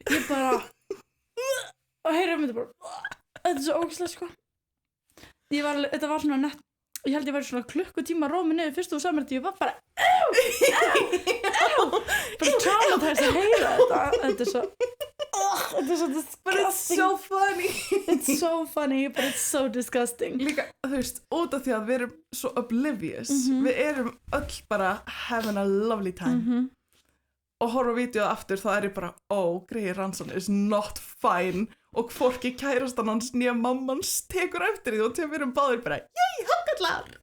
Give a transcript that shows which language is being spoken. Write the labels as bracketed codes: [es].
[is] Ég bara og heyra myndi bara þetta er svo ógeðslegt, sko. Þetta var svona nett. Ég held ég væri svona klukkutíma rómi niður fyrst og samrætti, ég var bara bara traumatized að heyra þetta er svo Þetta svo [en] But it's disgusting. so funny. It's so funny, but it's so disgusting. [is] Líka, þú veist, út af því að við erum svo oblivious. Við erum öll bara [en] having a lovely time. [is] Og horfa á vídeóið aftur, þá er ég bara, Greið Ranson [en] is not fine. [is] Og hvorki kærastan hans nýja mammans tekur eftir því og við erum báðir bara, yay, hákallar.